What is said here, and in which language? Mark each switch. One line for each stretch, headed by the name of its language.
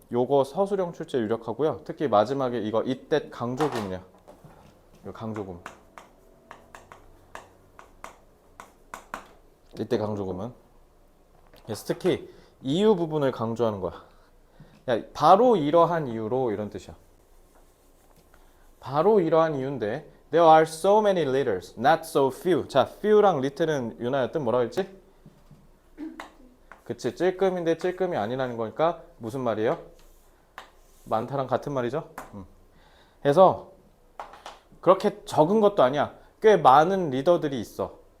Korean: 요거 서술형 출제 유력하고요. 특히 마지막에 이거 이때 강조금이야. 요 강조금. 이때 강조금은. 그래서 특히 이유 부분을 강조하는 거야. 야, 바로 이러한 이유로 이런 뜻이야. 바로 이러한 이유인데
English: There are so many leaders, not so few.
Korean: 자, few랑 little은 유나야 뜻 뭐라고 했지? 그치, 찔끔인데 찔끔이 아니라는 거니까 무슨 말이에요? 많다랑 같은 말이죠. 그래서 그렇게 적은 것도 아니야. 꽤 많은 리더들이 있어.